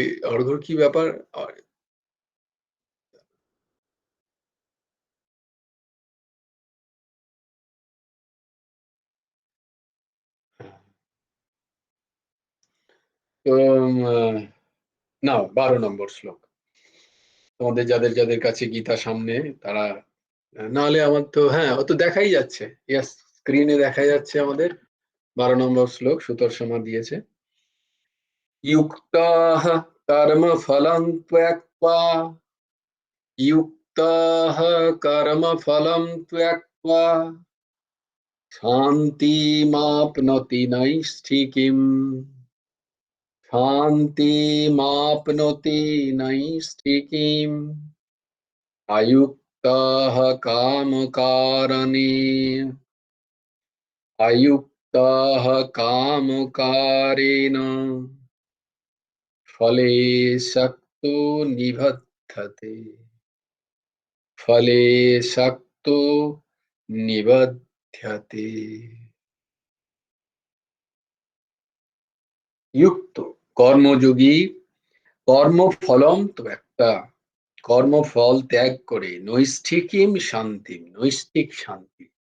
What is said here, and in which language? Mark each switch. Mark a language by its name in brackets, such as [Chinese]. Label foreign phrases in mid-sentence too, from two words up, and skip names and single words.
[Bangla] অর্ঘ্যর কি ব্যাপার? তো না, 12 নম্বর শ্লোক। তোমাদের যাদের যাদের কাছে গীতা সামনে তারা, নাহলে আমার তো, হ্যাঁ, ও তো দেখাই যাচ্ছে। ইয়াস, স্ক্রিনে দেখা যাচ্ছে আমাদের 12 নম্বর শ্লোক সুতর্ষমা দিয়েছে। [Sanskrit] युक्ताः कर्मफलं त्यक्त्वा युक्ताः कर्मफलं त्यक्त्वा शान्तिमाप्नोति नैष्ठिकीम् शान्तिमाप्नोति नैष्ठिकीम् अयुक्ताः कामकारणे अयुक्ताः कामकारेण फले सक्तो निबध्यते फले सक्तो নিবধ্যতে। [Bangla] যুক্ত কর্মযোগী [Sanskrit] কর্মফলম ত্যক্তা, [Bangla] কর্মফল ত্যাগ করে [Sanskrit] নৈষ্ঠিকীম শান্তি, [Bangla] নৈষ্ঠিক শান্তি,